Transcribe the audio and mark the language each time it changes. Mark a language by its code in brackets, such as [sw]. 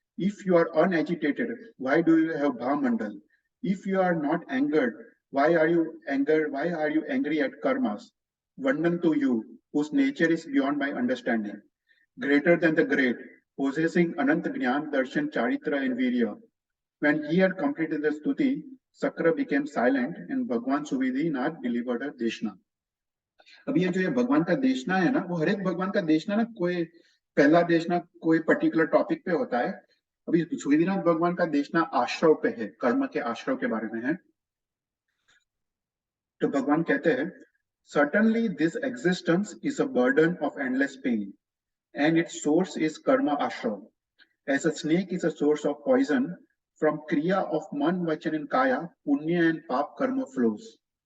[en] If you are unagitated, why do you have Bhamandal? If you are not angered, why are you angry at karmas? Vandan to you, whose nature is beyond my understanding, greater than the great, possessing Anant Gyan, Darshan, Charitra, and Virya. When he had completed the stuti, Sakra became silent and Bhagwan Suvidhi Nath delivered a deshna. [hi] अभी ये जो ये भगवान का देशना है ना, वो हर एक भगवान का देशना ना कोई पहला देशना कोई पर्टिकुलर टॉपिक पे होता है. अभी सुविधिनाथ भगवान का देशना आश्रव पे है, कर्म के आश्रव के बारे में है. तो भगवान कहते हैं, [en] certainly this existence is a burden of endless pain and its source is karma ashrav. As a snake is a source of poison, from kriya of man, vachan and kaya, punya and pap karma flows.